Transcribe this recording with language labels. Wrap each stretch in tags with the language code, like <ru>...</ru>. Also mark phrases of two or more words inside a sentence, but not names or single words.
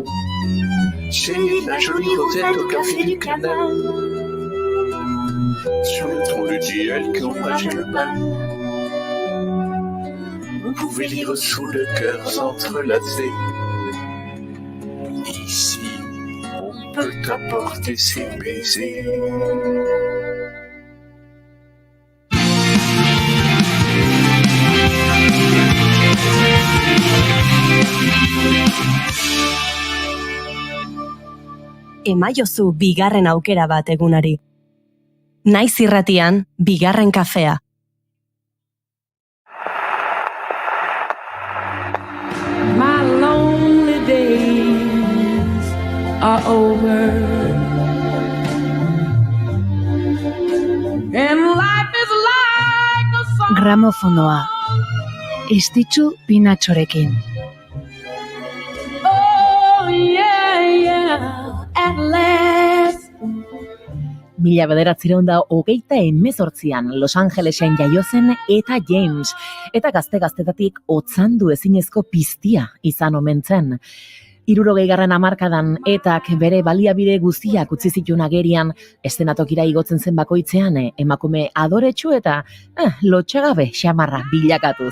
<fr>J'ai la jolie Rosette au café du canal, sur le tronc de tilleul qui ombrageait le bal. Vous pouvez lire sous le cœur s'entrelacer. Ici, on peut t'apporter ses baisers.</fr> <eu>Emaiozu bigarren aukera bat egunari. Naiz Irratian, bigarren kafea.</eu> <en>My lonely days are over, and life is like a song.</en> <eu>Gramofonoa. Estitxu Pinatxorekin.</eu> <en>Oh yeah, at last.</en> <eu>1928an Los Angelesen jaio zen Eta James, eta gazte-gaztetatik otzandu ezinezko piztia izan omen zen. 60. hamarkadan Etak bere baliabide guztiak utzi zituen agerian, eszenatokira igotzen zen bakoitzean emakume adoretsu eta lotxagabe xamarra bilakatuz.</eu>